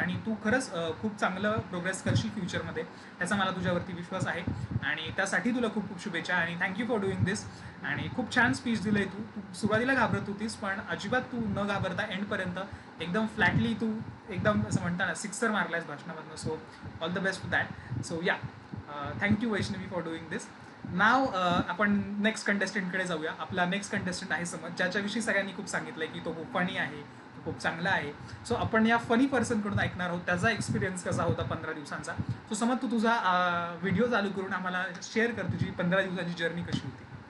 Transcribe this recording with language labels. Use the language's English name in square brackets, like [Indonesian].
[Marathi] आणि तू खरंच खूप चांगलं प्रोग्रेस करशील फ्युचरमध्ये, त्याचा मला तुझ्यावरती विश्वास आहे. आणि त्यासाठी तुला खूप खूप शुभेच्छा आणि [English] Thank you for doing this. [Marathi] आणि खूप छान स्पीच दिलं आहे तू सुरुवातीला घाबरत होतीस, पण अजिबात तू न घाबरता एंडपर्यंत एकदम फ्लॅटली तू एकदम असं म्हणता ना sixer मारलायस भाषणामधनं. [English] So all the best for that. So yeah, thank you Vaishnavi for doing this. [Marathi] नाव आपण नेक्स्ट कंटेस्टंटकडे जाऊया. आपला नेक्स्ट कंटेस्टंट आहे समज, ज्याच्याविषयी सगळ्यांनी खूप सांगितलं आहे की तो खूप फनी आहे, तो खूप चांगला आहे. सो आपण या फनी पर्सनकडून ऐकणार आहोत त्याचा एक्सपिरियन्स कसा होता 15 दिवसांचा. सो समज तू तुझा व्हिडिओ चालू करून आम्हाला शेअर कर, तुझी 15 दिवसाची जर्नी कशी होती.